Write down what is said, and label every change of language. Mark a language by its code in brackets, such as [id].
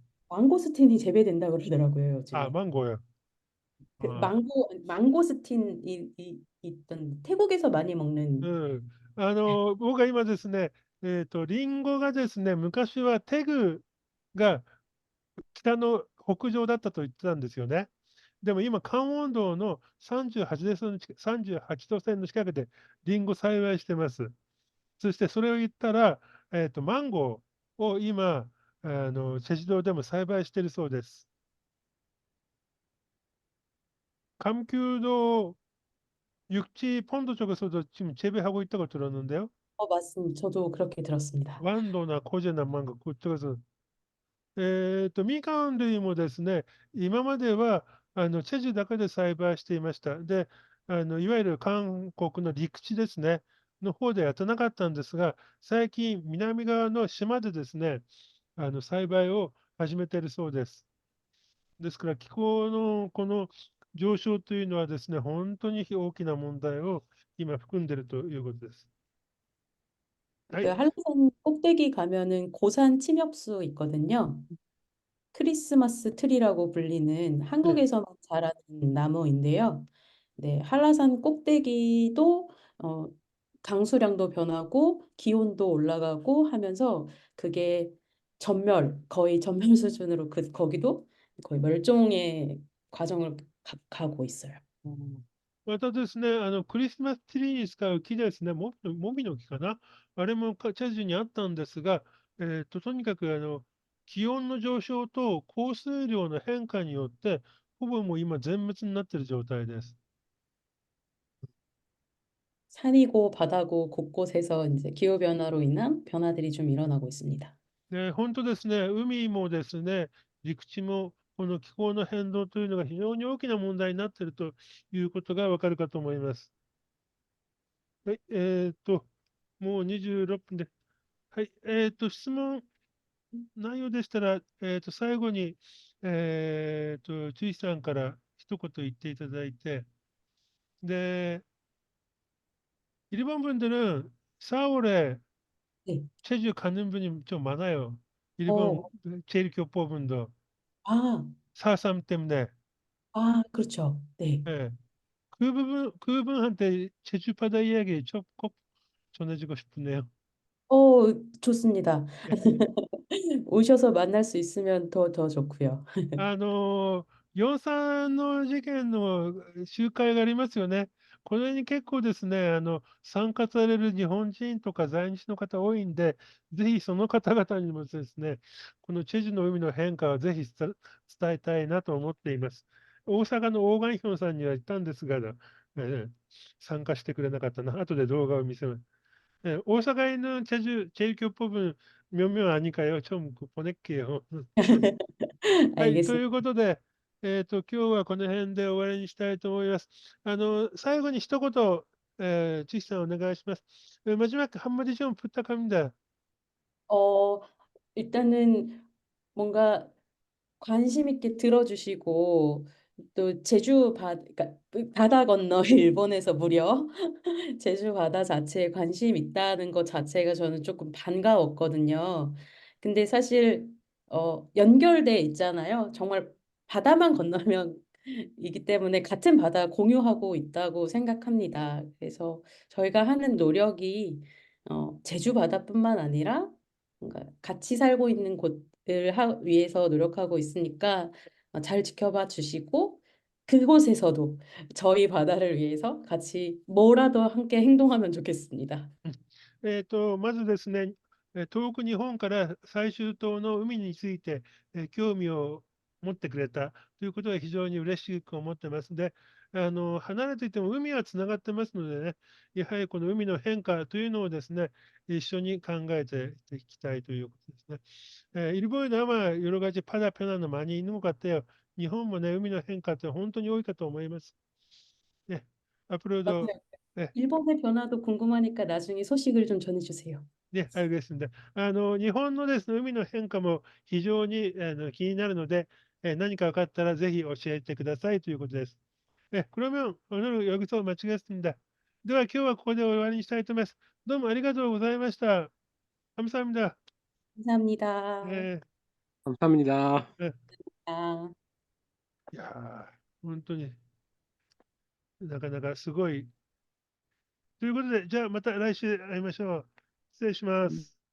[ko] 망고스틴이 재배된다 그러더라고요, 아, 요즘에. 망고요. 그 아, 망고스틴이 있던 태국에서 많이 먹는. うん。 [ja] 僕が今ですね、リンゴがですね、昔はテグが北の北上だったと言ってたんですよね。でも今、関温道の38度線の近くでリンゴ栽培してます。そしてそれを言ったら、マンゴーを今、チェジ島でも栽培しているそうです。 [ko] 감귤도 육지 펀드 쪽에서도 지금 재배하고 있다고 들었는데요. 맞습니다. 저도 그렇게 들었습니다. 완도나 코제나 망고 그쪽에서 [ja] みかん類もですね、今までは、チェジュだけで栽培していました。で、いわゆる韓国の陸地ですね、の方でやってなかったんですが、最近、南側の島でですね、栽培を始めているそうです。ですから、気候のこの上昇というのはですね、本当に大きな問題を今含んでいるということです。は 그 い。 [ko] 한라산 꼭대기 가면은 고산 침엽수 있거든요. 크리스마스 트리라고 불리는 ね 한국에서만 자라는 나무인데요. 네, 한라산 꼭대기도 어, 강수량도 변하고 기온도 올라가고 하면서 그게 거의 전멸 수준으로 거기도 거의 멸종의 과정을 가고 있어요. [ja] またですね、クリスマスツリーに使う木ですね、もみの木かな。あれもチェジュにあったんですが、とにかく気温の上昇と降水量の変化によって、ほぼもう今全滅になっている状態です。 [ko] 산이고 바다고 곳곳에서 이제 기후 변화로 인한 변화들이 좀 일어나고 있습니다. [ja] 本当ですね、海もですね、陸地も、この気候の変動というのが非常に大きな問題になっているということがわかるかと思います。はい、もう26分で。はい、質問内容でしたら、最後に、注意さんから一言言っていただいて、 [ko] 네, 일본 분들은 4월에 네. 체주 가는 분이 좀 많아요. 일본 어, 제일교포분도 아, 4.3 때문에. 그렇죠. 네. 예. 그분한테 제주 바다 이야기 좀 꼭 전해주고 싶네요. 좋습니다. 예. 오셔서 만날 수 있으면 더 좋고요. [ja] 4.3の事件の集会がありますよね。これに結構ですね、参加される日本人とか在日の方多いんで、ぜひその方々にもですね、このチェジュの海の変化をぜひ伝えたいなと思っています。大阪のオーガンヒョンさんには言ったんですが、参加してくれなかったな。後で動画を見せます。 [ko] 오사카에 있는 제일 교법은 몇 명 아닐까요? 좀 보낼게요. [ja] はい、ということで、今日はこの辺で終わりにしたいと思います。最後に一言、チキさんお願いします。 [ko] 마지막 한마디 좀 부탁합니다. 어, 일단은 뭔가 관심 있게 들어주시고 또 그러니까 바다 건너 일본에서 무려 제주 바다 자체에 관심 있다는 것 자체가 저는 조금 반가웠거든요. 근데 사실 연결돼 있잖아요. 정말 바다만 건너면 이기 때문에 같은 바다 공유하고 있다고 생각합니다. 그래서 저희가 하는 노력이 제주 바다뿐만 아니라 뭔가 같이 살고 있는 곳을 위해서 노력하고 있으니까 잘 지켜봐 주시고 그곳에서도 저희 바다를 위해서 같이 뭐라도 함께 행동하면 좋겠습니다. [ja] まずですね、遠く日本から最終島の海について、興味を持ってくれたということは非常に嬉しく思ってますので、離れていても海はつながってますのでね、やはりこの海の変化というのをですね、一緒に考えていきたいということですね。 [ko] 일본에도 아마 여러 가지 바다 변화는 많이 있는 것 같아요. [ja] 일본もね、海の変化って本当に多いかと思います。 [ko] ね、앞으로도 맞아요. 네, 일본의 변화도 궁금하니까 나중에 소식을 좀 전해주세요. [ja] ね、あれですね。日本のですね、海の変化も非常に気になるので、何か分かったらぜひ教えてくださいということです。 [ko] 그러면 오늘 여기서 마치겠습니다. [ja] では今日はここで終わりにしたいと思います。どうもありがとうございました。 [ko] 감사합니다. 감사합니다. 감사합니다. [ja] いやー、本当になかなかすごい。ということで、じゃあまた来週会いましょう。失礼します。